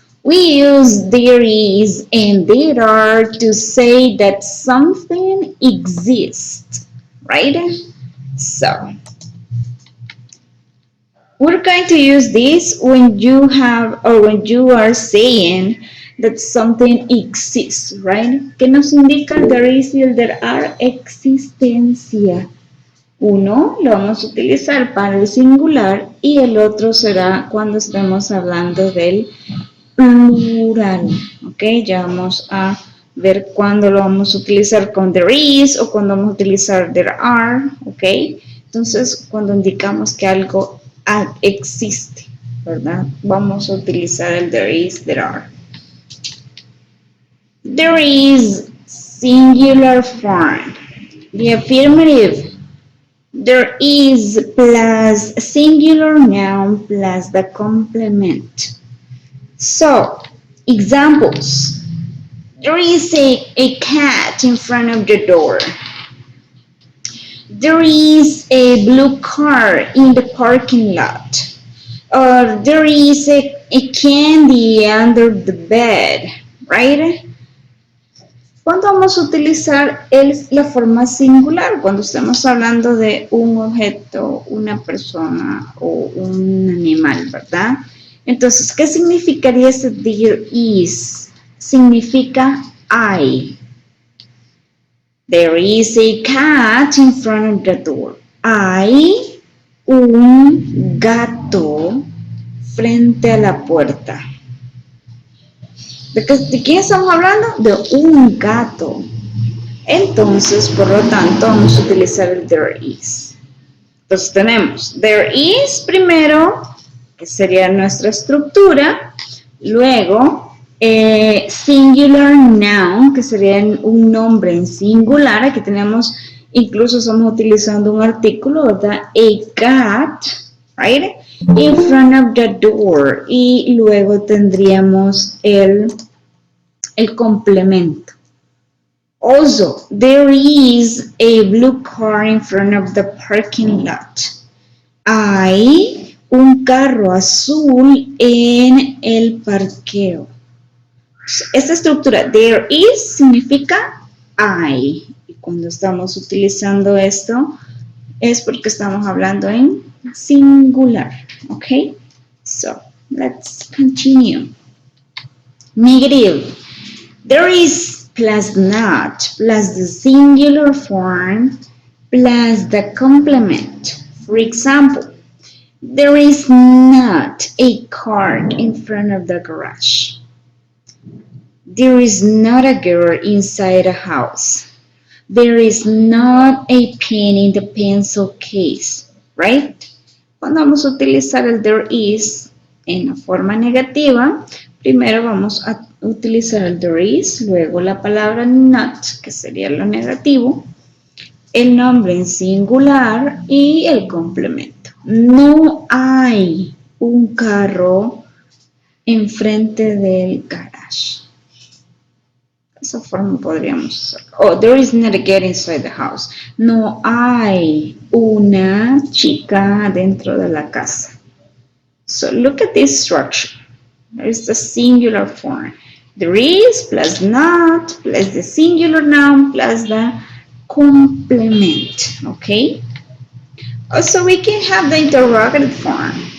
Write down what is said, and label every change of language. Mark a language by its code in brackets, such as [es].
[en] We use there is and there are to say that something exists, right? So, we're going to use this when you have or when you are saying that something exists, right? [es] ¿Qué nos indica el there is y el there are? Existencia. Uno lo vamos a utilizar para el singular y el otro será cuando estemos hablando del plural, ¿ok? Ya vamos a ver cuándo lo vamos a utilizar con there is o cuando vamos a utilizar there are, ¿ok? Entonces, cuando indicamos que algo existe, ¿verdad? Vamos a utilizar el there is, there are. [en] There is singular form. The affirmative. There is plus singular noun plus the complement. So, examples. There is a cat in front of the door. There is a blue car in the parking lot. Or there is a candy under the bed, right? [es] ¿Cuándo vamos a utilizar la forma singular? Cuando estamos hablando de un objeto, una persona o un animal, ¿verdad? Entonces, ¿qué significaría ese there is? Significa hay. [en] There is a cat in front of the door. [es] Hay un gato frente a la puerta. ¿De quién estamos hablando? De un gato. Entonces, por lo tanto, vamos a utilizar el there is. Entonces tenemos there is primero, que sería nuestra estructura. Luego, singular noun, que sería un nombre en singular. Aquí tenemos, incluso estamos utilizando un artículo, ¿verdad? [en] A cat, right? In front of the door. [es] Y luego tendríamos el complemento. [en] Also, there is a blue car in front of the parking lot. [es] Hay un carro azul en el parqueo. Esta estructura, there is, significa hay. Y cuando estamos utilizando esto, es porque estamos hablando en singular. [en] Okay? So, let's continue. Negative. There is plus not, plus the singular form, plus the complement. For example, there is not a car in front of the garage. There is not a girl inside a house. There is not a pen in the pencil case, right? [es] Cuando vamos a utilizar el there is en la forma negativa, primero vamos a utilizar el there is, luego la palabra not, que sería lo negativo, el nombre en singular y el complemento. No hay un carro enfrente del garage. Esa forma podríamos usar. [en] Oh, there is not a girl inside the house. [es] No hay una chica dentro de la casa. [en] So look at this structure. There's the singular form. There is plus not plus the singular noun plus the complement. Okay? Also, we can have the interrogative form.